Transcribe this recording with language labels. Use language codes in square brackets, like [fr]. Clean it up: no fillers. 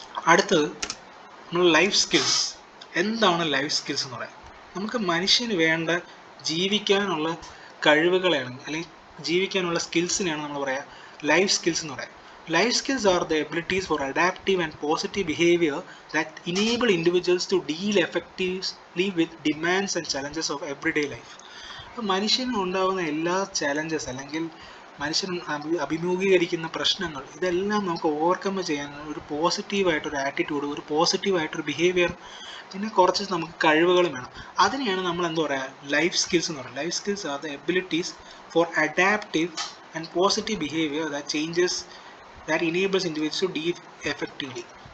[ml] അടുത്തത് നമ്മൾ life skills. എന്താണ് ലൈഫ് സ്കിൽസ് എന്ന് പറയാം? നമുക്ക് മനുഷ്യന് വേണ്ട ജീവിക്കാനുള്ള കഴിവുകളെയാണ്, അല്ലെങ്കിൽ ജീവിക്കാനുള്ള സ്കിൽസിനെയാണ് നമ്മൾ പറയുക ലൈഫ് സ്കിൽസ് എന്ന് പറയാം. [en] Life skills are the abilities for adaptive and positive behavior that enable individuals to deal effectively with demands and challenges of everyday life. [ml] അപ്പോൾ മനുഷ്യന് ഉണ്ടാകുന്ന എല്ലാ ചാലഞ്ചസ്, അല്ലെങ്കിൽ മനുഷ്യൻ അഭിമുഖീകരിക്കുന്ന പ്രശ്നങ്ങൾ, ഇതെല്ലാം നമുക്ക് ഓവർകം ചെയ്യാൻ ഒരു പോസിറ്റീവായിട്ടൊരു ആറ്റിറ്റ്യൂഡ്, ഒരു പോസിറ്റീവായിട്ടൊരു ബിഹേവിയർ, പിന്നെ കുറച്ച് നമുക്ക് കഴിവുകളും വേണം. അതിനെയാണ് നമ്മൾ എന്താ പറയുക ലൈഫ് സ്കിൽസ് എന്ന് പറയുന്നത്. [en] Life skills are the abilities for adaptive and positive behaviour that enables individuals to deal effectively.